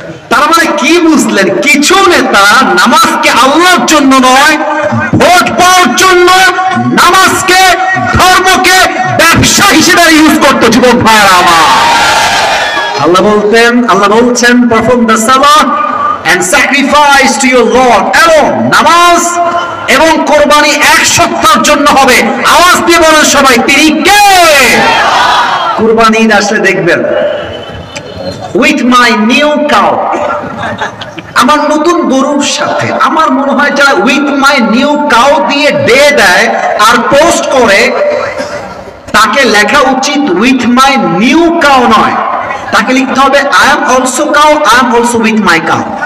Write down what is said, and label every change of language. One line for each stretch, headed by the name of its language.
Bangla: তার মানে কি বুঝলেন? কিছু নেতা নামাজকে আল্লাহর জন্য নয়, ভোট পাওয়ার জন্য নামাজকে, ধর্মকে ব্যবসা হিসেবে ইউজ করতে। যুবক ভাইরা আমার, আল্লাহ বলছেন
English: perform the salah and sacrifice to your Lord alone।
Bangla: নামাজ এবং কোরবানি এক সপ্তাহের জন্য হবে। আওয়াজ দিয়ে বলেন সবাই, তিনি কে? কুরবানি ঈদ আসলে দেখবেন,
English: with my new cow,
Bangla: আমার নতুন গরুর সাথে। আমার মনে হয় যারা
English: with my new cow
Bangla: দিয়ে ডে দেয় আর পোস্ট করে, তাকে লেখা উচিত উইথ মাই নিউ কাউ নয়, তাকে লিখতে হবে
English: I am also cow, I am also with my cow.